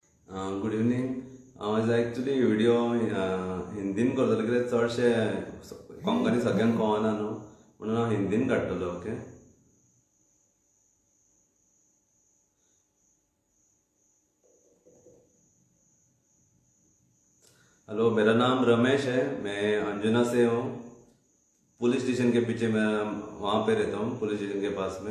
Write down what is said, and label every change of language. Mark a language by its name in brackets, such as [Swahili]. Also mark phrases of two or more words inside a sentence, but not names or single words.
[English] Good evening. [Konkani] हांव [English] actually video [Konkani] हिंदीन करतलो कित्याक चडशे कोंकणी सगळ्यांक कळना न्हू, म्हणून हांव हिंदीन काडटलो. ओके. [Hindi] हेलो, मेरा नाम रमेश है. मैं अंजुना से हूँ. पुलिस स्टेशन के पीछे मैं वहाँ पे रहता हूँ, पुलिस स्टेशन के पास में.